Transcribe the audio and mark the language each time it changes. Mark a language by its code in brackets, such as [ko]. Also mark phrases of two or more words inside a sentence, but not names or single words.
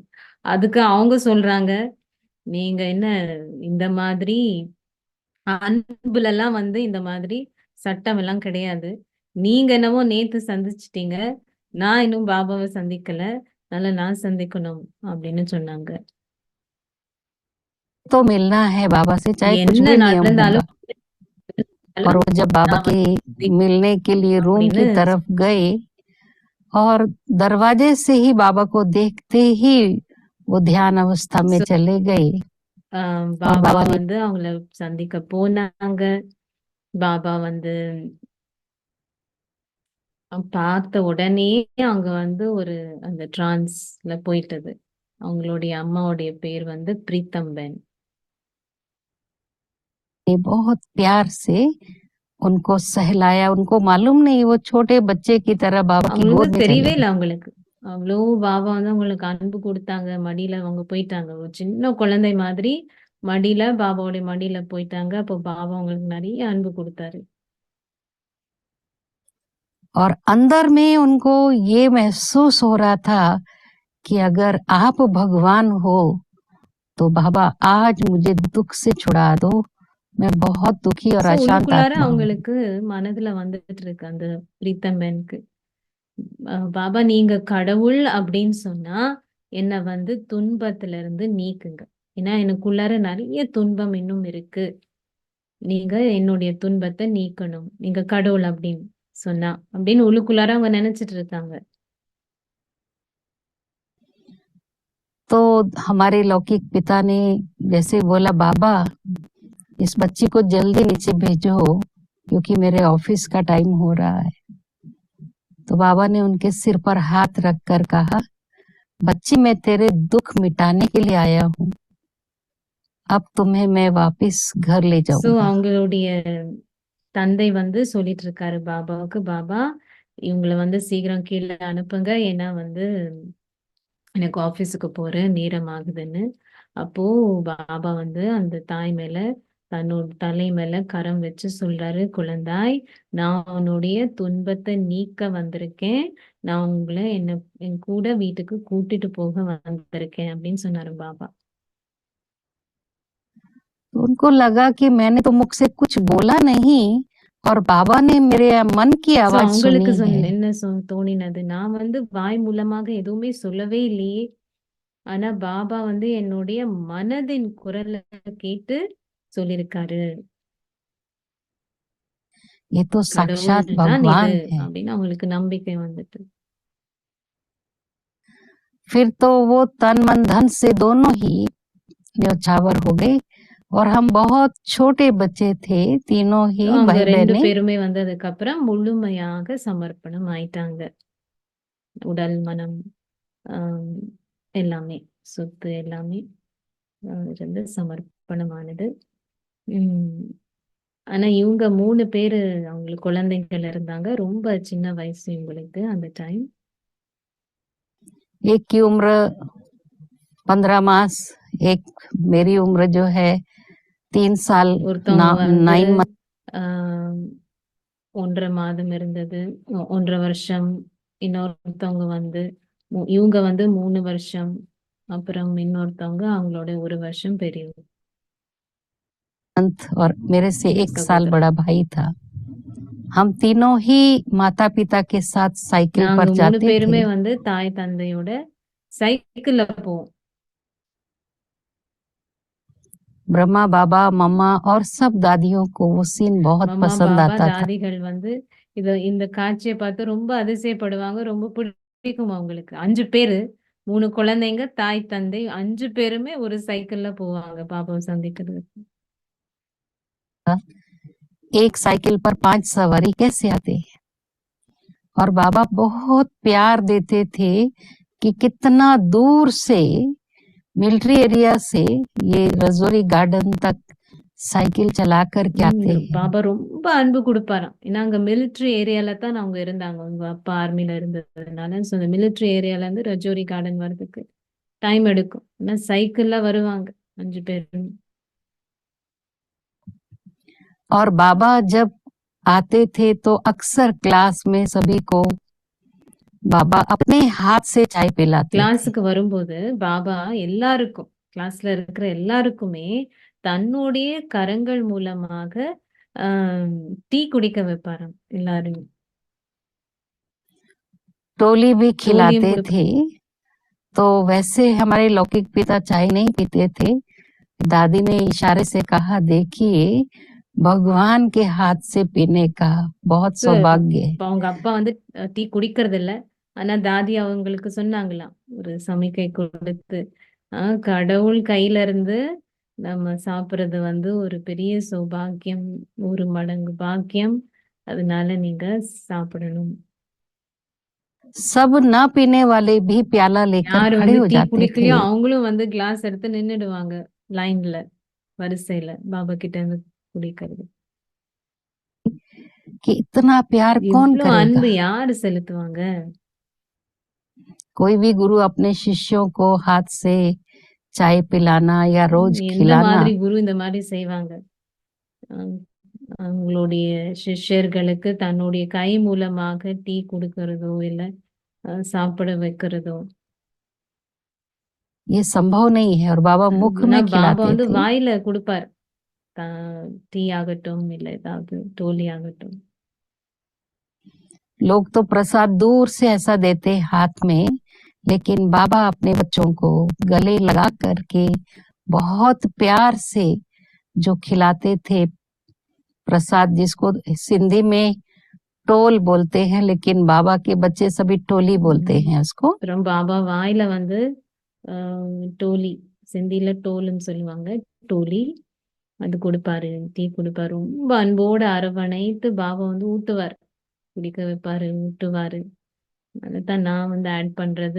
[ta] அதுக்கு அவங்க சொல்றாங்க, நீங்க என்ன இந்த மாதிரி அன்புலலாம் வந்து இந்த மாதிரி சட்டம் எல்லாம் கிடையாது. நீங்க என்னவோ நேத்து சந்திச்சுட்டீங்க. நான் இன்னும் பாபாவ சந்திக்கல. அதனால நான் சந்திக்கணும் அப்படின்னு சொன்னாங்க. [hi] तो मिलना है बाबा से, चाहे कुछ [ta] என்ன [hi] भी नियम होगा। [ta] நடந்தாலும் [hi] और वो जब बाबा [ta] நான் [hi] के [ta] வந்து [hi] मिलने के लिए रूम की [ta] அப்படின்னு [hi] तरफ गए और दरवाजे से ही बाबा को देखते ही वो ध्यान अवस्था में चले गए। और [ta] பாபா [hi] बाबा ने [ta] வந்து அவங்கள சந்திக்க போனாங்க. பாபா வந்து பார்த்த உடனே அங்க வந்து ஒரு அந்த ட்ரான்ஸ்ல போயிட்டது. அவங்களுடைய அம்மாவுடைய பேர் வந்து பிரீத்தம்பென். [hi] बहुत प्यार से उनको सहलाया। उनको मालूम नहीं, वो छोटे बच्चे की तरह बाबा की [ta] அவங்களுக்கு [hi] गोद में [ta] தெரியவே [hi] चले [ta] இல்ல [hi] गए। [ta] அவங்களுக்கு. அவ்வளோ பாபா வந்து அவங்களுக்கு அன்பு குடுத்தாங்க. மடியில அவங்க போயிட்டாங்க. ஒரு சின்ன குழந்தை மாதிரி மடியில பாபாவுடைய மடியில போயிட்டாங்க. அப்போ பாபா அவங்களுக்கு நிறைய அன்பு குடுத்தாரு. [hi] और अंदर में उनको ये महसूस हो रहा था कि अगर आप भगवान हो तो बाबा आज मुझे दुख से छुड़ा दो, मैं बहुत दुखी और [ta] சோ [hi] अशांत [ta] உள்ளுக்குள்ளார [hi] आत्मा हूँ। [ta] அவங்களுக்கு மனதுல வந்துட்டு இருக்கு அந்த பிரீத்தம்பெனுக்கு. பாபா நீங்க கடவுள் அப்படின்னு சொன்னா என்ன வந்து துன்பத்துல இருந்து நீக்குங்க. ஏன்னா எனக்குள்ளார நிறைய துன்பம் இன்னும் இருக்கு. நீங்க என்னுடைய துன்பத்தை நீக்கணும். நீங்க கடவுள் அப்படின்னு சொன்னா அப்படின்னு உள்ளுக்குள்ளார அவங்க நினைச்சிட்டு இருக்காங்க. [hi] तो हमारे लौकिक पिता ने जैसे बोला, बाबा इस बच्ची को जल्दी नीचे भेजो क्योंकि मेरे ऑफिस का टाइम हो रहा है। तो बाबा ने उनके सिर पर हाथ रखकर कहा, बच्ची मैं तेरे दुख मिटाने के लिए आया हूँ, अब तुम्हें मैं वापस घर ले [ta] சோ [hi] जाऊंगा। [ta] அவங்களுடைய தந்தை வந்து சொல்லிட்டு இருக்காரு பாபாவுக்கு, பாபா இவங்கள வந்து சீக்கிரம் கீழே அனுப்புங்க. ஏன்னா வந்து எனக்கு ஆபீஸுக்கு போற நேரம் ஆகுதுன்னு. அப்போ பாபா வந்து அந்த தாய் மேல தன்னோட தலை மேல கரம் வச்சு சொல்றாரு, குழந்தாய் நான் உன்னுடைய துன்பத்தை நீக்க வந்திருக்கேன். நான் உங்களை என் கூட வீட்டுக்கு கூட்டிட்டு போக வந்திருக்கேன் அப்படின்னு சொன்னாரு பாபா. [hi] तो उनको लगा कि मैंने तो मुख से कुछ बोला नहीं और बाबा ने मेरे मन की [ta] சோ [hi] आवाज [ta] அவங்களுக்கு [hi] सुनी है। [ta] என்ன தோணினது, நான் வந்து வாய் மூலமாக எதுவுமே சொல்லவே இல்லையே. ஆனா பாபா வந்து என்னுடைய மனதின் குரலை கேட்டு சொல்லியிருக்காரு, [hi] ये तो [ta] கடவுள் [hi] साक्षात [ta] தான் இது [hi] भगवान है। [ta] அப்படின்னு அவங்களுக்கு நம்பிக்கை வந்துட்டு. [hi] फिर तो वो तन मन धन से दोनों ही न्यौछावर हो गए और हम बहुत छोटे बच्चे थे, तीनों ही [ta] அவங்க [hi] भाई [ta] ரெண்டு [hi] बहनें। [ta] பேருமே வந்ததுக்கு அப்புறம் முழுமையாக சமர்ப்பணம் ஆயிட்டாங்க. உடல் மனம் ஆஹ் எல்லாமே, சொத்து எல்லாமே இருந்து சமர்ப்பணமானது. உம் ஆனா இவங்க 3 பேரு அவங்களுக்கு குழந்தைகள் இருந்தாங்க. ரொம்ப சின்ன வயசு இவங்களுக்கு அந்த டைம். [hi] एक की उम्र 15 मास, एक मेरी उम्र जो है 3 साल [ta] ஒருத்தவங்க வந்து [hi] 9 मंथ। [ta] ஆஹ் 1.5 மாதம் இருந்தது, 1.5 வருஷம். இன்னொருத்தவங்க வந்து இவங்க வந்து 3 வருஷம். அப்புறம் இன்னொருத்தவங்க அவங்களோட 1 வருஷம் பெரியவங்க. [hi] और मेरे से 1 साल [ta] சகோதரர். [hi] बड़ा भाई था। हम तीनों ही माता पिता के साथ साइकिल [ta] நாங்க [hi] पर 3 जाते थे। [ta] பேருமே வந்து தாய் தந்தையோட சைக்கிள்ல போவோம். [hi] ब्रह्मा बाबा मम्मा और सब दादियों को वो सीन बहुत [ta] மம்மா [hi] पसंद [ta] பாபா [hi] आता था। [ta] தாதிகள் வந்து இந்த காட்சியை பார்த்து ரொம்ப அதிசயப்படுவாங்க. ரொம்ப பிடிக்கும் அவங்களுக்கு. 5 பேரு, 3 குழந்தைங்க, தாய் தந்தை 5 பேருமே ஒரு சைக்கிள்ல போவாங்க பாபாவை சந்திக்கிறதுக்கு. [hi] एक साइकिल पर 5 सवारी कैसे आते हैं। और बाबा बहुत प्यार देते थे कि कितना दूर से [en] military area [hi] से ये रजौरी गार्डन तक साइकिल चला कर के आते हैं। [ta] பாபா ரொம்ப அன்பு கொடுப்பாராம். ஏன்னா அங்க [en] military area [ta] தான் அவங்க இருந்தாங்க. உங்க அப்பா ஆர்மில இருந்ததுனால ஸோ அந்த [en] military area [ta] இருந்து ரஜோரி கார்டன் வர்றதுக்கு டைம் எடுக்கும். ஆனா சைக்கிள்ல வருவாங்க 5 பேரும். [hi] और बाबा जब आते थे तो अक्सर क्लास में सभी को बाबा अपने हाथ से चाय पिलाते थे। [ta] கிளாஸுக்கு வரும்போது பாபா எல்லாருக்கும் கிளாஸ்ல இருக்கிற எல்லாருக்குமே தன்னுடைய கரங்கள் மூலமாக டீ குடிக்க வைப்பாராம் எல்லாரும். [hi] टोली भी [ta] டோலியும் [hi] खिलाते [ta] கொடுப்பாங்க. [hi] थे। तो वैसे हमारे लौकिक पिता चाय नहीं पीते थे। दादी ने इशारे से कहा, देखिए भगवान के हाथ से पीने का बहुत सौभाग्य है। [ta] இப்ப அவங்க அப்பா வந்து டீ குடிக்கிறது இல்ல. ஆனா தாதி அவங்களுக்கு சொன்னாங்களாம் ஒரு சமிக்கை கொடுத்து, கடவுள் கையில இருந்து நம்ம சாப்பிடுறது வந்து ஒரு பெரிய சௌபாக்கியம், 100 மடங்கு பாக்கியம். அதனால நீங்க சாப்பிடணும். [hi] सब ना पीने वाले भी प्याला लेकर [ta] யாரு [hi] खड़े [ta] வந்து [hi] हो [ta] டீ [hi] जाते थे [ta] குடிக்கலையோ அவங்களும் வந்து கிளாஸ் எடுத்து நின்னுடுவாங்க லைன்ல, வரிசையில பாபா கிட்ட இருந்து குடிக்கிறது. [hi] कि इतना प्यार कौन [ta] இவ்ளோ [hi] करेगा। [ta] அன்பு யாரு செலுத்துவாங்க? [hi] कोई भी गुरु अपने शिष्यों को हाथ से चाय पिलाना या रोज [ta] எந்த [hi] खिलाना [ta] மாதிரி குரு இந்த மாதிரி செய்வாங்க? அஹ் அவங்களுடைய சிஷ்யர்களுக்கு தன்னுடைய கை மூலமாக டீ கொடுக்கறதோ இல்ல சாப்பிட வைக்கிறதோ. [hi] ये संभव नहीं है। और बाबा मुख [ta] ஆனா [hi] में [ta] பாபா [hi] खिलाते [ta] வந்து [hi] थे। [ta] வாயில கொடுப்பார். டீ ஆகட்டும் இல்ல ஏதாவது டோலி ஆகட்டும். [hi] लोग तो प्रसाद दूर से ऐसा देते हाथ में, लेकिन बाबा अपने बच्चों को गले लगा करके बहुत प्यार से जो खिलाते थे प्रसाद, जिसको सिंधी में टोल बोलते हैं, लेकिन बाबा के बच्चे सभी टोली बोलते हैं उसको। [ta] அப்புறம் பாபா வாயில வந்து டோலி, சிந்தில டோல்னு சொல்லுவாங்க, டோலி அது கொடுப்பாரு, டீ கொடுப்பாரு. ரொம்ப அன்போடு அரவணைத்து பாபா வந்து ஊட்டுவார், குடிக்க வைப்பாரு, ஊட்டுவாரு. அதைத்தான் நான் வந்து ஆட் பண்றது.